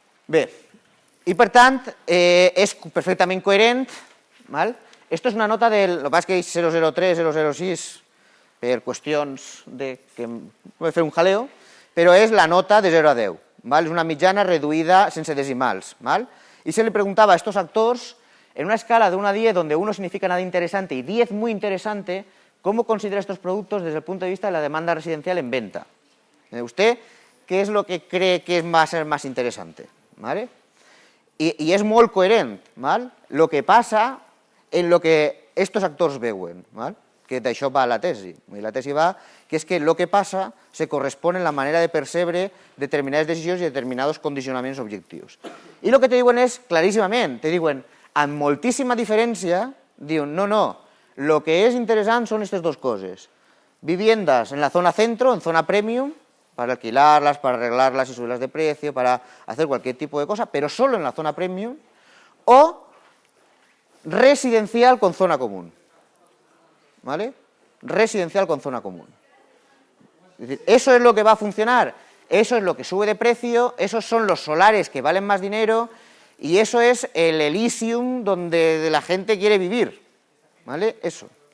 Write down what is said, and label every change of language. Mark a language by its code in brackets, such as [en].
[ca] Bé, i per tant, és perfectament coherent. Esto és una nota del... El que passa és que és 003, 006, per qüestions que vull fer un jaleo, però és la nota de 0 a 10. És una mitjana reduïda sense decimals. [es] Y se le preguntaba a estos actores, en una escala de 1 a 10, donde 1 significa nada interesante y 10 muy interesante, ¿cómo considera estos productos desde el punto de vista de la demanda residencial en venta? ¿Usted qué es lo que cree que va a ser más interesante? [ca] Y es molt coherent lo que passa en lo que estos actors veuen, que d'això va la tesi. La tesi va que és que el que passa se correspon en la manera de percebre determinades decisions i determinats condicionaments objectius. I el que te diuen és claríssimament, te diuen, amb moltíssima diferència, diuen, no, lo que és interessant són aquestes dues coses. [es] Viviendas en la zona centro, en zona premium, para alquilarlas, para arreglarlas y subirlas de precio, para hacer cualquier tipo de cosa, pero solo en la zona premium, o residencial con zona común. Residencial con zona común. Es decir, eso es lo que va a funcionar, eso es lo que sube de precio, esos son los solares que valen más dinero y eso es el Elysium donde la gente quiere vivir. Eso.